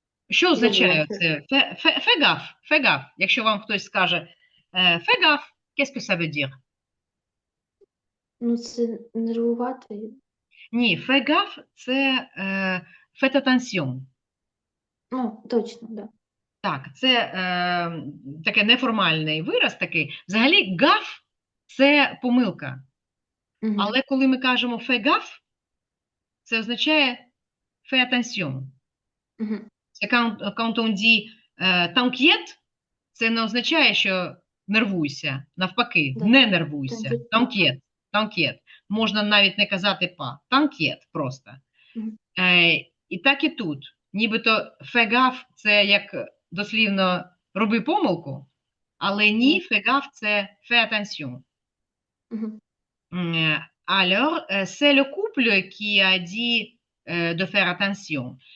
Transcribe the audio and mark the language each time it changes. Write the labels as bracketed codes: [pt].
[uk] Що забула. означає це? [fr] Fais gaffe, fais gaffe. [uk] Якщо вам хтось скаже [fr] fais gaffe, qu'est-ce que ça veut dire? [uk] Ну, це нервувати. Ні, [fr] fais gaffe – це faites attention. [uk] Ну, точно, да. Так, це таке неформальний вираз такий. Взагалі, гаф – це помилка. Мгм. Але коли ми кажемо [fr] fais gaffe, [uk] це означає [fr] fais attention. Мгм. [uk] Це [fr] quand on dit t'inquiète, [uk] це не означає, що нервуйся. Навпаки, Да. не нервуйся. [fr] T'inquiète pas. T'inquiète, t'inquiète. [uk] Можна навіть не казати па. [fr] T'inquiète [uk] просто. Мгм. І так і тут. Нібито [fr] fais gaffe [uk] – це як дослівно роби помилку, але ні, fais gaffe – це [fr] fais attention. Mhm. Alors, c'est le couple qui a dit de faire attention.